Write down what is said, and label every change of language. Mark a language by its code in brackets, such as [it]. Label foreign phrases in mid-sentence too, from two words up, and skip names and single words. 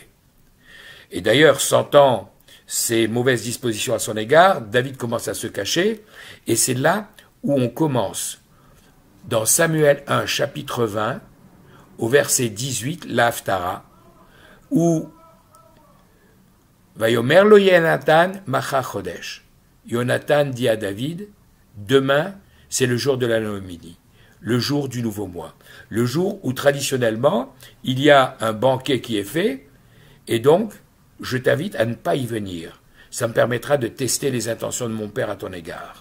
[fr] Et d'ailleurs, sentant ces mauvaises dispositions à son égard, David commence à se cacher, et c'est là où on commence, dans Samuel 1, chapitre 20, au verset 18, la Haftara, où [he] ויאמר לו יהונתן מחר חודש. [fr] Yonatan dit à David, demain, c'est le jour de la Noémie, le jour du nouveau mois, le jour où traditionnellement, il y a un banquet qui est fait, et donc, je t'invite à ne pas y venir. Ça me permettra de tester les intentions de mon père à ton égard.